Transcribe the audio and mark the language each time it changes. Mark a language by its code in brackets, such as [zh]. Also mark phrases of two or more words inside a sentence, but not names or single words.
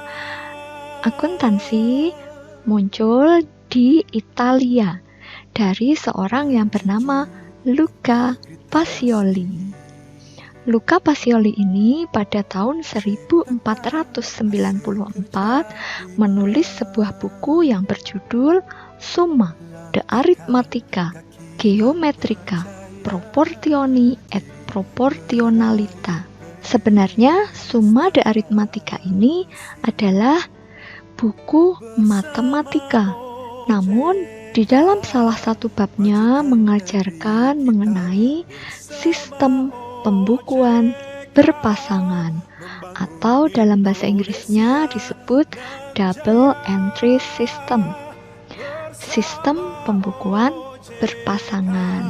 [id] Akuntansi muncul di Italia dari seorang yang bernama Luca Pacioli. Luca Pacioli ini pada tahun 1494 menulis sebuah buku yang berjudul Summa de Arithmetica Geometrica Proportioni et Proportionalita. Sebenarnya Summa de Arithmetica ini adalah buku matematika, namun di dalam salah satu babnya mengajarkan mengenai sistem pembukuan berpasangan, atau dalam bahasa Inggrisnya disebut [en] double entry system, [id] sistem pembukuan berpasangan.